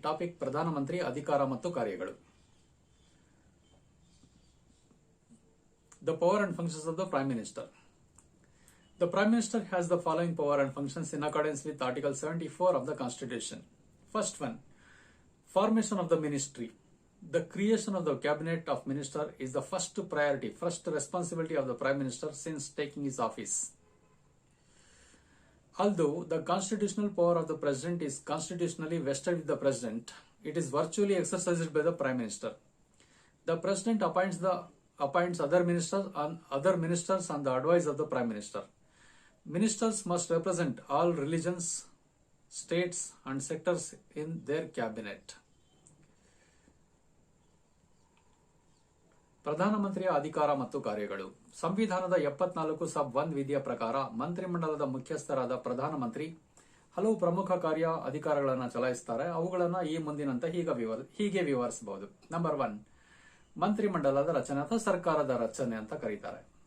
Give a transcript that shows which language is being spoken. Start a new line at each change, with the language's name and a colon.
Kannada: Topic ಪ್ರಧಾನಮಂತ್ರಿ ಅಧಿಕಾರ ಮತ್ತು ಕಾರ್ಯಗಳು.
English: The power and functions of the Prime Minister. The Prime Minister has the following power and functions in accordance with Article 74 of the Constitution. First one, formation of the ministry. The creation of the cabinet of minister is the first priority, first responsibility of the Prime Minister since taking his office. Although the constitutional power of the President is constitutionally vested with the President, it is virtually exercised by the Prime Minister. The President appoints other ministers on the advice of the Prime Minister. Ministers must represent all religions, states and sectors in their cabinet.
Kannada: ಪ್ರಧಾನಮಂತ್ರಿಯ ಅಧಿಕಾರ ಮತ್ತು ಕಾರ್ಯಗಳು. ಸಂವಿಧಾನದ 74 ಸಬ್ 1 ವಿಧಿಯ ಪ್ರಕಾರ ಮಂತ್ರಿಮಂಡಲದ ಮುಖ್ಯಸ್ಥರಾದ ಪ್ರಧಾನಮಂತ್ರಿ ಹಲವು ಪ್ರಮುಖ ಕಾರ್ಯ ಅಧಿಕಾರಗಳನ್ನು ಚಲಾಯಿಸುತ್ತಾರೆ. ಅವುಗಳನ್ನು ಈ ಮುಂದಿನಂತೆ ಹೀಗೆ ವಿವರಿಸಬಹುದು. ನಂಬರ್ 1, ಮಂತ್ರಿಮಂಡಲದ ರಚನೆ ಅಥವಾ ಸರ್ಕಾರದ ರಚನೆ ಅಂತ ಕರೀತಾರೆ.